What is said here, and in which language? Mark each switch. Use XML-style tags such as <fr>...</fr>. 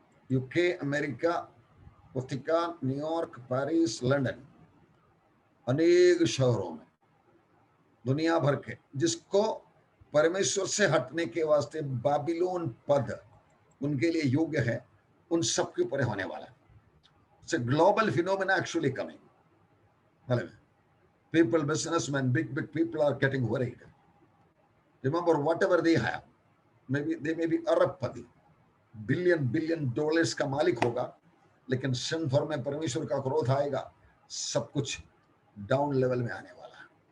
<hi>UK, America, वतिकान, New York, Paris, London, अनेक शहरों में दुनिया भर के, जिसको परमेश्वर से हटने के वास्ते बाबिलोन पद उनके लिए योग्य है, उन सब के ऊपर होने वाला है।</hi> <en>It's a global phenomena actually coming. People, businessmen, big people are getting worried. Remember, whatever they have, maybe they may be</en> <hi>अरबपति, billion डॉलर्स का मालिक होगा, लेकिन सिंफर में परमेश्वर का क्रोध आएगा, सब कुछ डाउन लेवल में आने वाला है।</hi>